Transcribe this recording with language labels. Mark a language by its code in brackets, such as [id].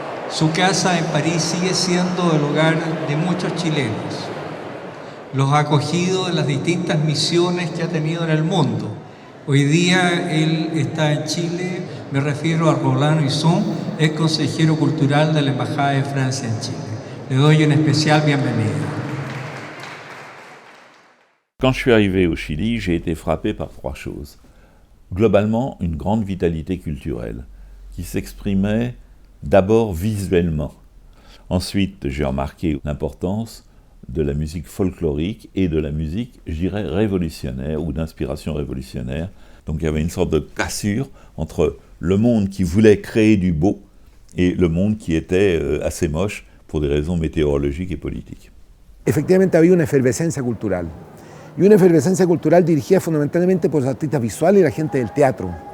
[es] Su casa en París sigue siendo el hogar de muchos chilenos. los ha acogido en las distintas misiones que ha tenido en el mundo. Hoy día él está en Chile, me refiero a Roland Huisson, es consejero cultural de la Embajada de Francia en Chile. Le doy une especial bienvenida. [fr] Quand je suis arrivé au Chili, j'ai été frappé par trois choses. Globalement, une grande vitalité culturelle qui s'exprimait d'abord visuellement. Ensuite, j'ai remarqué l'importance de la musique folklorique et de la musique, je dirais, révolutionnaire ou d'inspiration révolutionnaire. Donc il y avait une sorte de cassure entre le monde qui voulait créer du beau et le monde qui était assez moche pour des raisons météorologiques et politiques. [es] Efectivamente había una efervescencia cultural, y una efervescencia cultural dirigida fundamentalmente por los artistas visuales y la gente del teatro.